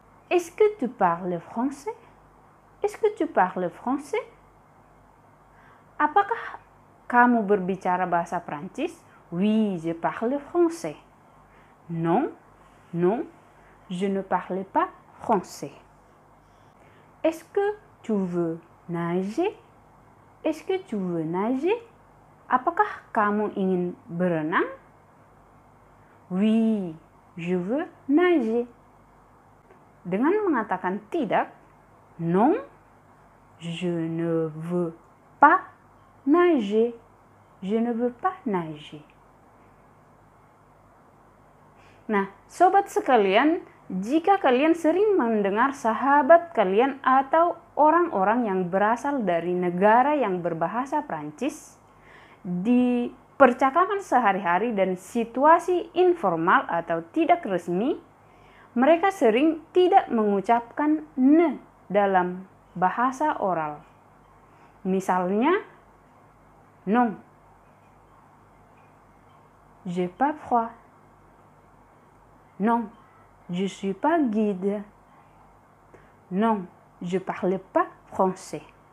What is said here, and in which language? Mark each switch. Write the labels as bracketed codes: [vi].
[fr] Est-ce que tu parles français? Est-ce que tu parles français? [id] Apakah kamu berbicara bahasa Prancis? [fr] Oui, je parle français. Non, non, je ne parle pas français. Est-ce que tu veux nager? Est-ce que tu veux nager? [id] Apakah kamu ingin berenang? [fr] Oui, je veux nager. [id] Dengan mengatakan tidak, [fr] non, je ne veux pas nager. Je ne veux pas nager. [id] Nah, sobat sekalian, jika kalian sering mendengar sahabat kalian atau orang-orang yang berasal dari negara yang berbahasa Prancis di percakapan sehari-hari dan situasi informal atau tidak resmi, mereka sering tidak mengucapkan ne dalam bahasa oral. [fr] Misalnya, non, j'ai pas froid. Non, je suis pas guide. Non, je parle pas français.